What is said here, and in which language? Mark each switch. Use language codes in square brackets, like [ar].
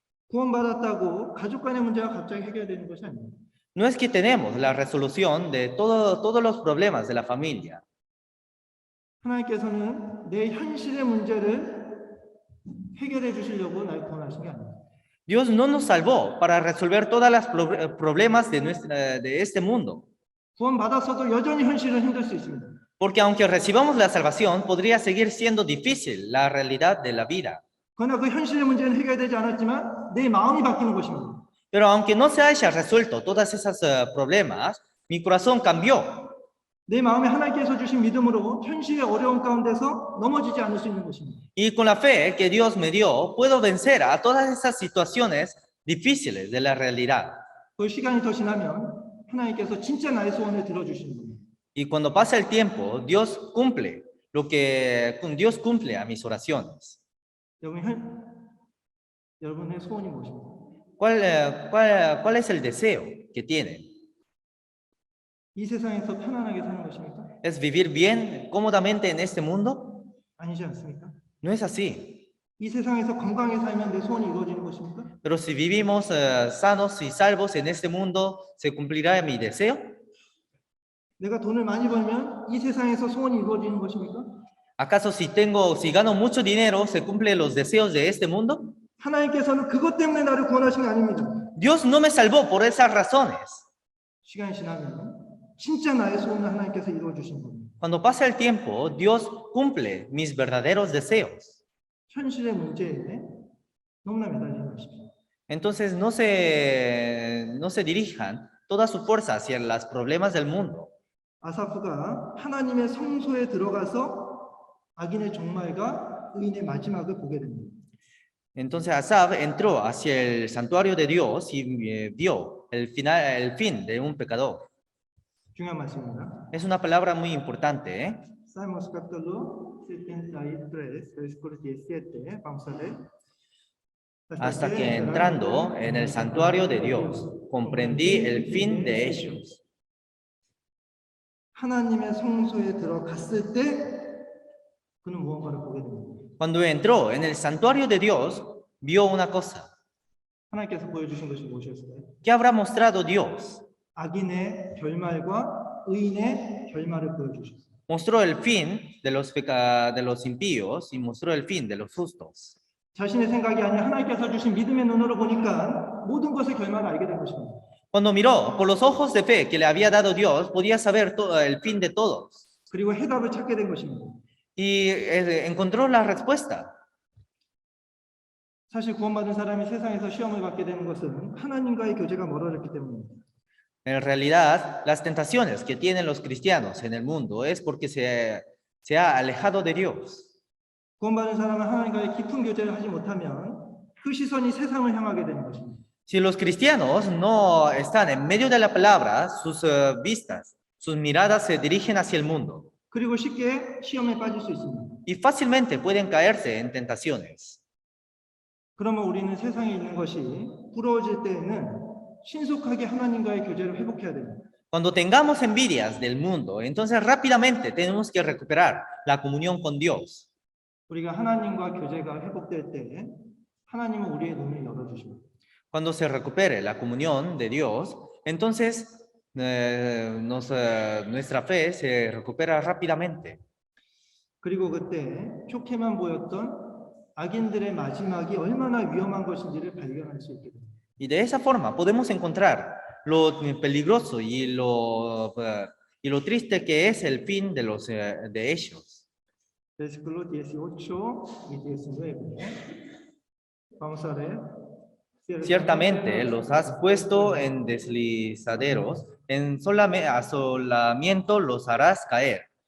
[ko] 구원받았다고 가족 간의 문제가 갑자기 해결되는 것이 아닙니다. [es] No es que tenemos la resolución de todos los problemas de la familia. [ko] 하나님께서는 내 현실의 문제를 해결해 주시려고 날 구원하신 게 아닙니다. [es] Dios no nos salvó para resolver todos los problemas de este mundo. [ko] 구원받았어도 여전히 현실은 힘들 수 있습니다. [es] Porque aunque recibamos la salvación, podría seguir siendo difícil la realidad de la vida. [ko] 그러나 그 현실의 문제는 해결되지 않았지만 내 마음이 바뀌는 것입니다. [es] Pero aunque no se haya resuelto todos esos problemas, mi corazón cambió. [ko] 내 마음에 하나님께서 주신 믿음으로 현실의 어려운 가운데서 넘어지지 않을 수 있는 것입니다. [es] Y con la fe que Dios me dio, puedo vencer a todas esas situaciones difíciles de la realidad. [ko] 그 시간이 더 지나면 하나님께서 진짜 나의 소원을 들어주시는 겁니다. [es] Y cuando pasa el tiempo, Dios cumple a mis oraciones. [ko] 여러분의 소원이 무엇입니까? [es] ¿Cuál es el deseo que tienen? [ko] 이 세상에서 편안하게 사는 것입니까? [es] ¿Es vivir bien, cómodamente en este mundo? [ko] 아니지 않습니까? [es] No es así. [ko] 이 세상에서 건강하게 살면 내 소원이 이루어지는 것입니까? [es] Pero si vivimos sanos y salvos en este mundo, ¿se cumplirá mi deseo? [ko] 내가 돈을 많이 벌면 이 세상에서 소원이 이루어지는 것입니까? [es] ¿Acaso si gano mucho dinero, se cumplen los deseos de este mundo? [ko] 하나님께서는 그것 때문에 나를 구원하신 게 아닙니다. [es] Dios no me salvó por esas razones. [ko] 시간이 지나면 진짜 나의 소원을 하나님께서 이루어 주신 겁니다. [es] Cuando pasa el tiempo, Dios cumple mis verdaderos deseos. [ko] 현실의 문제에 너무나 매달리지 마십시오. [es] Entonces no se dirijan toda su fuerza hacia los problemas del mundo. [ko] 아사프가 하나님의 성소에 들어가서 악인의 종말과 의인의 마지막을 보게 됩니다. [es] Entonces Asaf entró hacia el santuario de Dios y vio el fin de un pecador. [ko] 중요한 말씀입니다. [es] Es una palabra muy importante, ¿eh? Salmos capítulo 73, versículo 17, vamos a ver. Hasta que entrando en el santuario de Dios, comprendí el fin de ellos. [ko] 하나님의 성소에 들어갔을 때 그는 무언가를 보게 됩니다. [es] Cuando entró en el santuario de Dios, vio una cosa. [ko] 하나님께서 보여주신 것이 무엇이었을까요? [es] ¿Qué habrá mostrado Dios? [ko] 악인의 결말과 의인의 결말을 보여주셨어요. [es] Mostró el fin de los impíos y mostró el fin de los justos. [ko] 자신의 생각이 아니라 하나님께서 주신 믿음의 눈으로 보니까 모든 것의 결말을 알게 된 것입니다. [es] Cuando miró por los ojos de fe que le había dado Dios, podía saber el fin de todos. [ko] 그리고 해답을 찾게 된 것입니다. [es] Y encontró la respuesta. [ko] 사실 구원받은 사람이 세상에서 시험을 받게 되는 것은 하나님과의 교제가 멀어졌기 때문입니다. [es] En realidad, las tentaciones que tienen los cristianos en el mundo es porque se ha alejado de Dios. [ko] 구원받은 사람은 하나님과의 깊은 교제를 하지 못하면 그 시선이 세상을 향하게 되는 것입니다. [es] Si los cristianos no están en medio de la palabra, sus vistas, sus miradas se dirigen hacia el mundo. [ko] 그리고 쉽게 시험에 빠질 수 있습니다. [es] Y fácilmente pueden caerse en tentaciones. [ko] 그러면 우리는 세상에 있는 것이 부러워질 때에는 신속하게 하나님과의 교제를 회복해야 됩니다. [es] Cuando tengamos envidias del mundo, entonces rápidamente tenemos que recuperar la comunión con Dios. [ko] 우리가 하나님과 교제가 회복될 때 하나님은 우리의 눈을 열어주십니다. [es] Cuando se recupere la comunión de Dios, entonces nuestra fe se recupera rápidamente. [ko] 그리고 그때 좋게만 보였던 악인들의 마지막이 얼마나 위험한 것인지를 발견할 수 있게 됩니다. [es] Y de esa forma podemos encontrar lo peligroso y lo triste que es el fin de ellos. Versículo 18 y 19. Vamos a ver. Ciertamente los has puesto en deslizaderos, en asolamiento los harás caer.